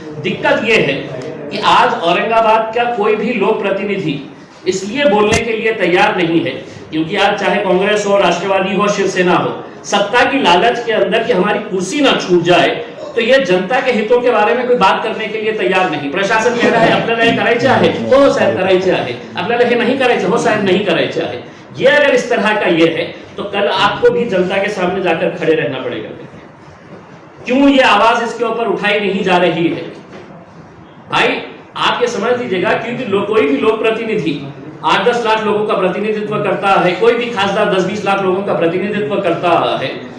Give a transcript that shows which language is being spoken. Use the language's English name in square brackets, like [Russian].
[Hindi] दिक्कत यह है कि आज औरंगाबाद का कोई भी लोक प्रतिनिधि इसलिए बोलने के लिए तैयार नहीं है क्योंकि आज चाहे कांग्रेस हो, राष्ट्रवादी हो, शिवसेना हो, सत्ता की लालच के अंदर कि हमारी कुर्सी ना छूट जाए, तो ये जनता के हितों के बारे में कोई बात करने के लिए तैयार नहीं। प्रशासन कह रहा है [Marathi] आपल्याला हे करायचे आहे, हो साहेब करायचे आहे, आपल्याला हे नहीं करायचे, हो साहेब नहीं करायचे आहे। [Hindi] ये अगर इस तरह का ये है तो कल आपको भी जनता के सामने जाकर खड़े रहना पड़ेगा। क्यों ये आवाज इसके ऊपर उठाई नहीं जा रही है? भाई आप ये समझ लीजिएगा, क्योंकि कोई भी लोक प्रतिनिधि 8-10 लाख लोगों का प्रतिनिधित्व करता है, कोई भी खासदार 10-20 लाख लोगों का प्रतिनिधित्व करता है।